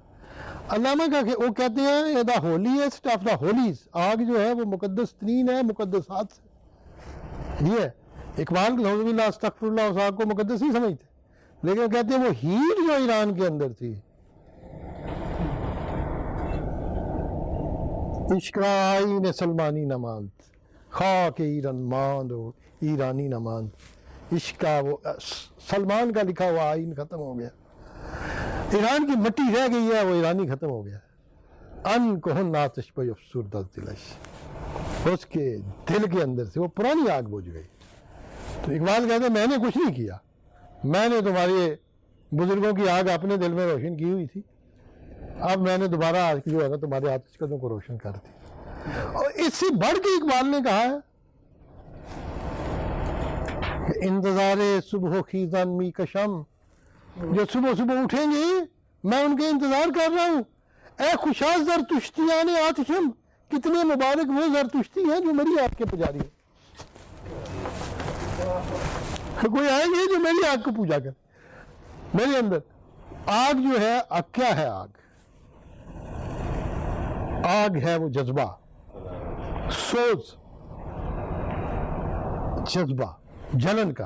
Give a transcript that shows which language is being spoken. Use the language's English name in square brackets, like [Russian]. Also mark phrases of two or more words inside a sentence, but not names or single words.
[Urdu] علامہ کا وہ کہتے ہیں [English] the holiest of the holies, [Urdu] آگ جو ہے وہ مقدس ترین ہے مقدسات سے. یہ ہے اقبال [Arabic] نعوذ باللہ استغفر اللہ [Urdu] اس آگ کو مقدس نہیں سمجھتے، لیکن کہتے ہیں وہ ہیٹ جو ایران کے اندر تھی، [Persian] عشق آئین سلمانی نہ ماند، خاک ایران ماند و ایرانی نہ ماند. [Urdu] عشق کا وہ سلمان کا لکھا ہوا آئین ختم ہو گیا، ایران کی مٹی رہ گئی ہے، وہ ایرانی ختم ہو گیا. [Persian] ان کہن آتش پہ افسردہ دلش. [Urdu] اس کے دل کے اندر سے وہ پرانی آگ بجھ گئی. تو اقبال کہتے ہیں میں نے کچھ نہیں کیا, میں نے تمہارے بزرگوں کی آگ اپنے دل میں روشن کی ہوئی تھی, اب میں نے دوبارہ آج جو ہے نا تمہارے آتش قدوں کو روشن کر دی. اور اس سے بڑھ کے اقبال نے کہا ہے کہ [Persian] انتظار صبح خیزان می کشم, [Urdu] جو صبح صبح اٹھیں گے میں ان کے انتظار کر رہا ہوں. [Persian] اے خوشاز زرتشتیان آتشم, [Urdu] کتنے مبارک وہ زرتشتی ہیں جو میری آگ کے پجاری ہیں. کوئی آئیں گے جو میری آگ کو پوجا کر. میرے اندر آگ جو ہے, آگ کیا ہے؟ آگ ہے وہ جذبہ, سوز, جذبہ جلن کا.